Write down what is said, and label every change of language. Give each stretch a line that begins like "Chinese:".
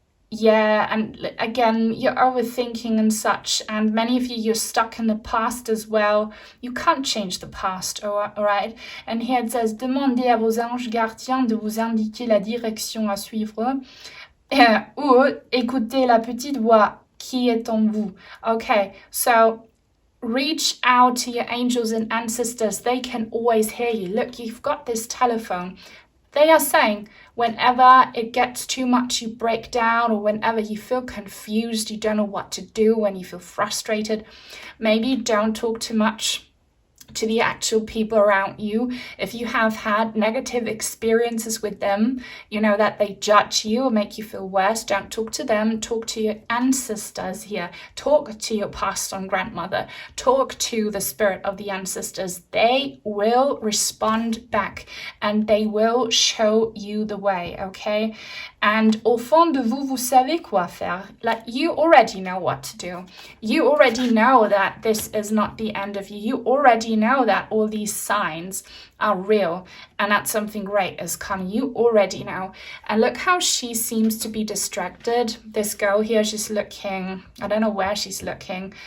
English: Yeah, and again, you're overthinking and such, and many of you, you're stuck in the past as well. You can't change the past, all right? And here it says,
French: demandez à vos anges gardiens de vous indiquer la direction à suivre, ou écoutez la petite voix qui est en vous.
English: Okay, so reach out to your angels and ancestors. They can always hear you. Look, you've got this telephone. They are saying, whenever it gets too much, you break down, or whenever you feel confused, you don't know what to do, when you feel frustrated, maybe don't talk too much to the actual people around you. If you have had negative experiences with them, you know that they judge you or make you feel worse, don't talk to them. Talk to your ancestors here. Talk to your past and grandmother. Talk to the spirit of the ancestors. They will respond back and they will show you the way, okay?
French: And au fond de vous, vous savez quoi faire.
English: Like, you already know what to do. You already know that this is not the end of you. You already know that all these signs are real and that something great is coming. You already know. And look how she seems to be distracted. This girl here, she's looking, I don't know where she's looking.